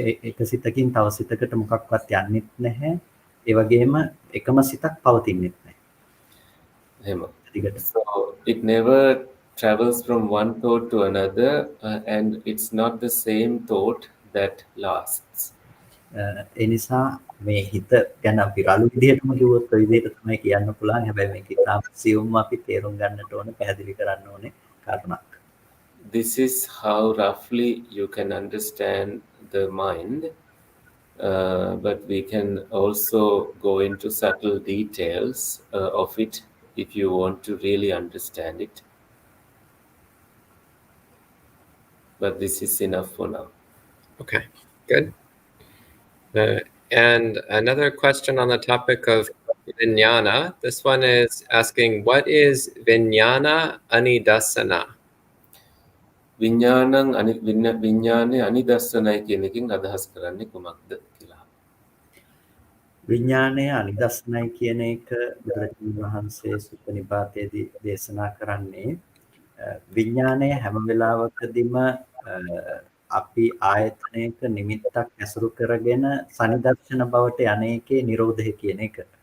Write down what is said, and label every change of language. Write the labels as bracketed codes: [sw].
[si] එක සිතකින් තව සිතකට මොකක්වත් යන්නෙත් නැහැ. ඒ වගේම එකම සිතක් පවතින්නෙත් නැහැ. එහෙම. [en] So it never travels from one thought to another, and it's not the same thought that lasts. [si] ඒ නිසා මේ හිත ගැන අපි රළු විදිහටම කිව්වොත් ඔය විදිහට තමයි කියන්න පුළුවන්. හැබැයි මේක ඉතාම සියුම්ව අපි තේරුම් ගන්නට ඕන, පැහැදිලි කරන්න ඕනේ කාරණාවක්. [en] This is how roughly you can understand the mind, but we can also go into subtle details of it if you want to really understand it. But this is enough for now. Okay, good. And another question on the topic of vijnana. This one is asking, what is vijnana anidasana? [si] විඤ්ඤාණය අනිදස්සනයි කියන එකෙන් අදහස් කරන්නේ කුමක්ද කියලා. විඥානය අනිදස්සනයි කියන එක බුදුරජාණන් වහන්සේ සුත්ත නිපාතයේදී දේශනා කරන්නේ විඥානය හැම වෙලාවකදීම අපි ආයතනයක නිමිත්තක් ඇසුරු කරගෙන සනිදර්ශන බවට යන්නේකේ නිරෝධය කියන එක.